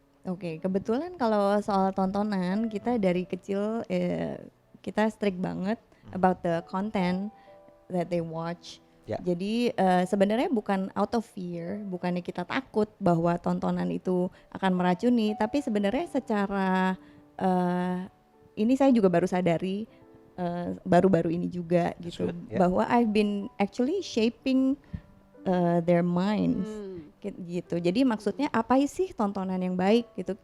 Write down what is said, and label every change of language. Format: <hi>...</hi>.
<id>Oke, kebetulan kalau soal tontonan kita dari kecil kita strict banget</id> <en>about the content that they watch.</en> <id>Ya. Jadi sebenarnya bukan</id> <en>out of fear,</en> <id>bukannya kita takut bahwa tontonan itu akan meracuni, tapi sebenarnya secara ini saya juga baru sadari baru-baru ini juga gitu,</id> <en>Good, ya.</en> <id>bahwa</id> <en>I've been actually shaping their minds.</en> <id>Gitu. Jadi maksudnya apa sih tontonan yang baik gitu.</id>